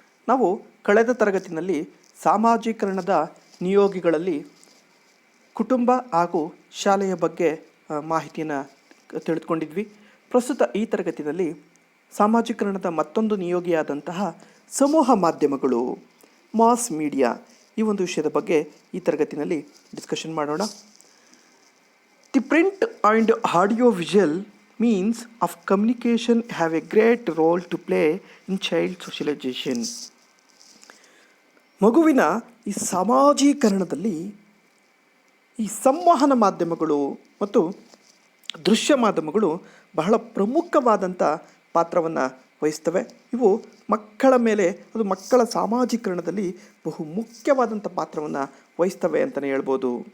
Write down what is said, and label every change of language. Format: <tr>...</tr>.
<kn>ನಾವು ಕಳೆದ ತರಗತಿಯಲ್ಲಿ ಸಾಮಾಜೀಕರಣದ ನಿಯೋಗಿಗಳಲ್ಲಿ ಕುಟುಂಬ ಹಾಗೂ ಶಾಲೆಯ ಬಗ್ಗೆ ಮಾಹಿತಿಯನ್ನು ತಿಳಿದುಕೊಂಡಿದ್ವಿ. ಪ್ರಸ್ತುತ ಈ ತರಗತಿಯಲ್ಲಿ ಸಾಮಾಜೀಕರಣದ ಮತ್ತೊಂದು ನಿಯೋಗಿಯಾದಂತಹ ಸಮೂಹ ಮಾಧ್ಯಮಗಳು, ಮಾಸ್ ಮೀಡಿಯಾ, ಈ ಒಂದು ವಿಷಯದ ಬಗ್ಗೆ ಈ ತರಗತಿಯಲ್ಲಿ ಡಿಸ್ಕಷನ್ ಮಾಡೋಣ.</kn> <en>The print and audio visual means of communication have a great role to play in child socialization.</en> <kn>ಮಗುವಿನ ಈ ಸಾಮಾಜೀಕರಣದಲ್ಲಿ ಈ ಸಂವಹನ ಮಾಧ್ಯಮಗಳು ಮತ್ತು ದೃಶ್ಯ ಮಾಧ್ಯಮಗಳು ಬಹಳ ಪ್ರಮುಖವಾದಂಥ ಪಾತ್ರವನ್ನು ವಹಿಸ್ತವೆ. ಇವು ಮಕ್ಕಳ ಮೇಲೆ, ಅದು ಮಕ್ಕಳ ಸಾಮಾಜೀಕರಣದಲ್ಲಿ ಬಹು ಮುಖ್ಯವಾದಂಥ ಪಾತ್ರವನ್ನು ವಹಿಸ್ತವೆ ಅಂತಲೇ ಹೇಳ್ಬೋದು.</kn>